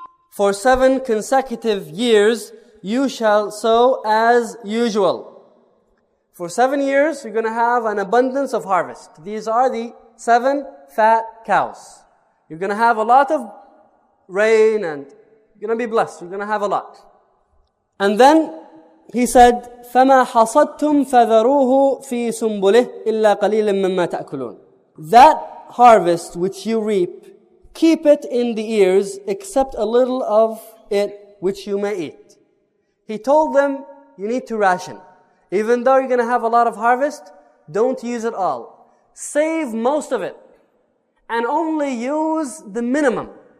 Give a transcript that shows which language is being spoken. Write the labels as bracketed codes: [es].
[en] For 7 consecutive years, you shall sow as usual. For 7 years, you're going to have an abundance of harvest. These are the 7 fat cows. You're going to have a lot of rain and you're going to be blessed. You're going to have a lot. And then he said, [ar] فَمَا حَصَدْتُمْ فَذَرُوهُ فِي سُنبُلِهِ إِلَّا قَلِيلًا مِمَّا تَأْكُلُونَ. [en] That harvest which you reap, keep it in the ears, except a little of it which you may eat. He told them, you need to ration. Even though you're going to have a lot of harvest, don't use it all. Save most of it. And only use the minimum.